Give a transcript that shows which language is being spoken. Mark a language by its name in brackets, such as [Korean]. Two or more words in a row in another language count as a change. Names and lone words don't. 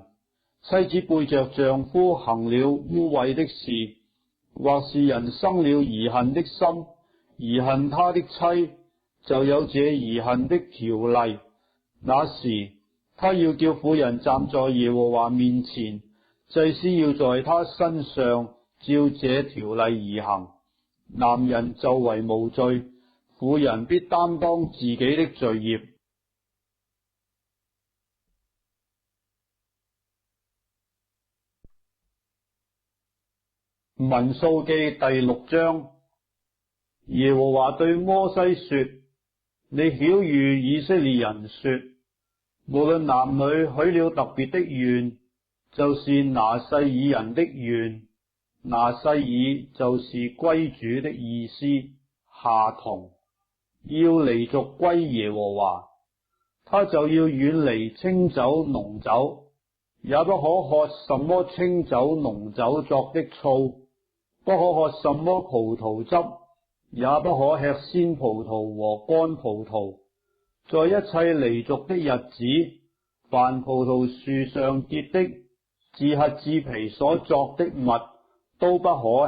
[Chinese] 妻子背着丈夫行了污穢的事，或是人生了疑恨的心，疑恨他的妻，就有這疑恨的條例。那時他要叫婦人站在耶和華面前，祭司要在他身上照這條例而行。男人就為無罪，婦人必擔當自己的罪孽。民數記第6章。耶和華對摩西說：你曉諭以色列人說，無論男女許了特別的願，就是拿細耳人的願，拿細耳就是歸主的意思，下同，要離族歸耶和華，他就要遠離清酒濃酒，也不可喝什麼清酒濃酒作的醋，不可喝什麼葡萄汁，也不可吃鮮葡萄和乾葡萄。在一切離族的日子，凡葡萄樹上結的自核子皮所作的物，都不可吃。